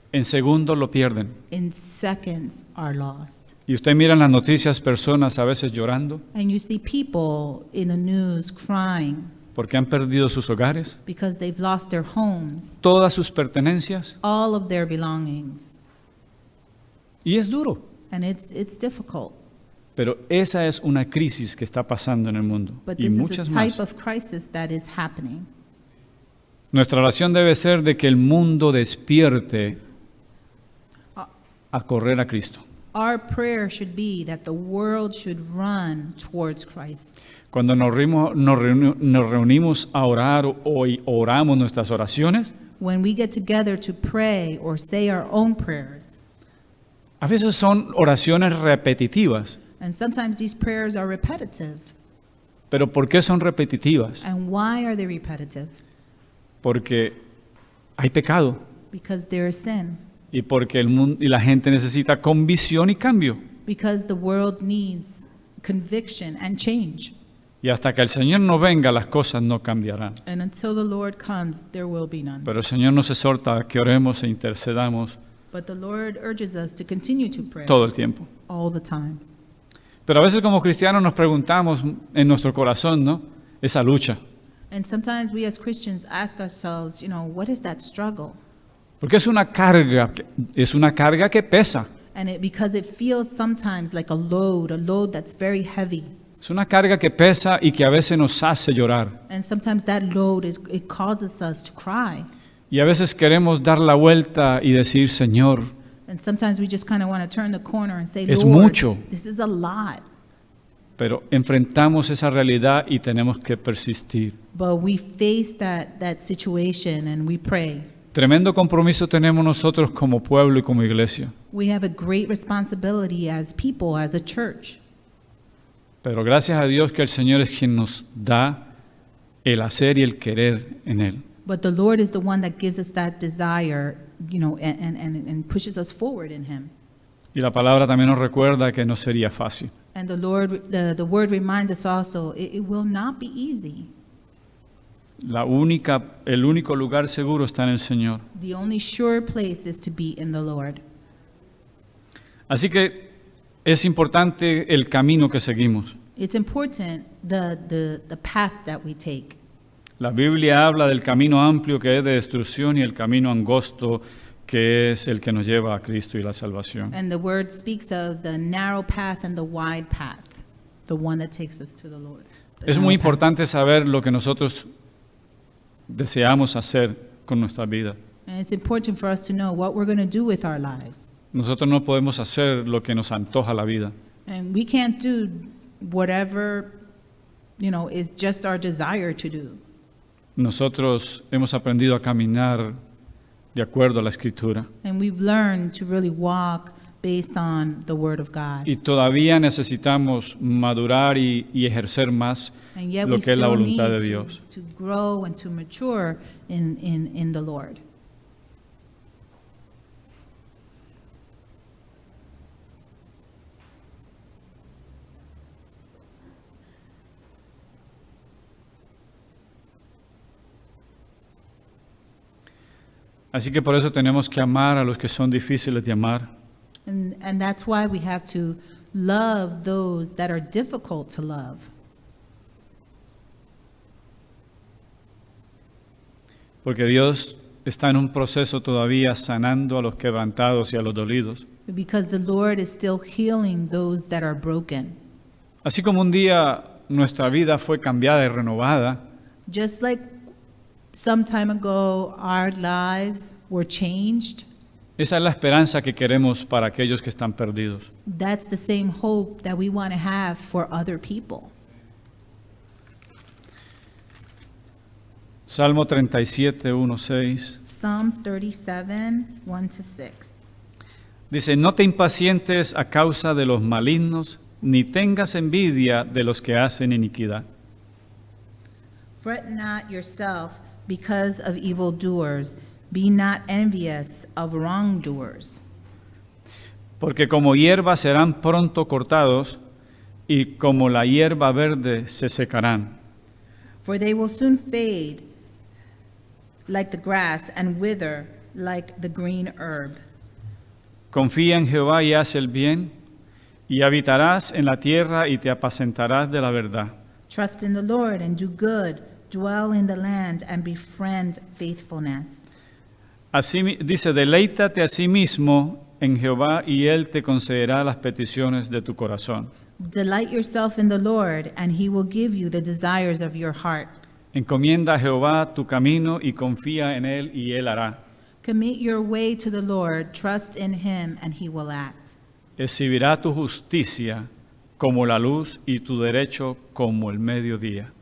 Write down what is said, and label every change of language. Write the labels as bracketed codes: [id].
[es] en segundos lo pierden. [en] in seconds are lost. [es] Y usted mira en las noticias personas a veces llorando [en] And you see people in the news crying [es] porque han perdido sus hogares, [en] because they've lost their homes, [es] todas sus pertenencias, [en] all of their belongings. [es] y es duro. [en] And it's difficult. [es] Pero esa es una crisis que está pasando en el mundo [en] But [es] y [en] this is the [es] muchas [en] type [es] más. [en] of crisis that is happening. [es] Nuestra oración debe ser de que el mundo despierte a correr a Cristo. [en] Our prayer should be that the world should run towards Christ. [es] Cuando nos reunimos a orar o oramos nuestras oraciones, [en] When we get together to pray or say our own prayers, [es] a veces son oraciones repetitivas. [en] and sometimes these prayers are repetitive. [es] ¿Pero por qué son repetitivas? [en] And why are they repetitive? [es] Porque hay pecado [en] Because there is sin. [es] y porque el mundo y la gente necesita convicción y cambio. [en] Because the world needs conviction and change. [es] Y hasta que el Señor no venga, las cosas no cambiarán. [en] And until the Lord comes, there will be none. [es] Pero el Señor nos exhorta a que oremos e intercedamos [en] But the Lord urges us to continue to pray [es] todo el tiempo. [en] all the time. [es] Pero a veces como cristianos nos preguntamos en nuestro corazón, ¿no? Esa lucha. [en] And sometimes we as Christians ask ourselves, what is that struggle? [es] Porque es una carga que pesa. [en] And because it feels sometimes like a load that's very heavy. [es] Es una carga que pesa y que a veces nos hace llorar. [en] And sometimes that load, it causes us to cry. [es] Y a veces queremos dar la vuelta y decir, Señor, [en] And sometimes we just kind of want to turn the corner and say, [es] Es [en] Lord, [es] mucho. [en] this is a lot. [es] pero enfrentamos esa realidad y tenemos que persistir. [en] But we face that situation and we pray. [es] Tremendo compromiso tenemos nosotros como pueblo y como iglesia. [en] We have a great responsibility as people, as a church. [es] Pero gracias a Dios que el Señor es quien nos da el hacer y el querer en Él. [en] But the Lord is the one that gives us that desire, and pushes us forward in Him. [es] Y la palabra también nos recuerda que no sería fácil. [en] And the word reminds us also, it will not be easy. [es] El único lugar seguro está en el Señor. [en] The only sure place is to be in the Lord. [es] Así que es importante el camino que seguimos. [en] It's important the path that we take. [es] La Biblia habla del camino amplio que es de destrucción y el camino angosto que es el que nos lleva a Cristo y la salvación. [en] And the word speaks of the narrow path and the wide path, the one that takes us to the Lord. The [es] Es muy [en] narrow path. [es] importante saber lo que nosotros deseamos hacer con nuestra vida. [en] And it's important for us to know what we're going to do with our lives. [es] Nosotros no podemos hacer lo que nos antoja la vida. [en] And we can't do whatever, is just our desire to do. [es] Nosotros hemos aprendido a caminar de acuerdo a la Escritura [en] And we've learned to really walk based on the Word of God. [es] y todavía necesitamos madurar y ejercer más [en] And yet [es] lo [en] we [es] que es la [en] still [es] voluntad de [en] need [es] Dios. [en] to grow and to mature in the Lord. [es] Así que por eso tenemos que amar a los que son difíciles de amar. [en] And that's why we have to love those that are difficult to love. [es] Porque Dios está en un proceso todavía sanando a los quebrantados y a los dolidos. [en] Because the Lord is still healing those that are broken. [es] Así como un día nuestra vida fue cambiada y renovada, [en] Just like some time ago our lives were changed, [es] esa es la esperanza que queremos para aquellos que están perdidos. [en] that's the same hope that we want to have for other people. [es] Salmo 37, 1, 6. [en] Psalm 37, 1-6. [es] Dice, no te impacientes a causa de los malignos, ni tengas envidia de los que hacen iniquidad. [en] Fret not yourself because of evildoers. Be not envious of wrongdoers. [es] Porque como hierba serán pronto cortados, y como la hierba verde se secarán. [en] For they will soon fade like the grass and wither like the green herb. [es] Confía en Jehová y haz el bien, y habitarás en la tierra y te apacentarás de la verdad. [en] Trust in the Lord and do good. Dwell in the land and befriend faithfulness. [es] Así dice, deleítate a sí mismo en Jehová y Él te concederá las peticiones de tu corazón. [en] Delight yourself in the Lord, and he will give you the desires of your heart. [es] Encomienda a Jehová tu camino y confía en Él y Él hará. [en] Commit your way to the Lord, trust in him, and he will act. [es] Exhibirá tu justicia como la luz y tu derecho como el mediodía.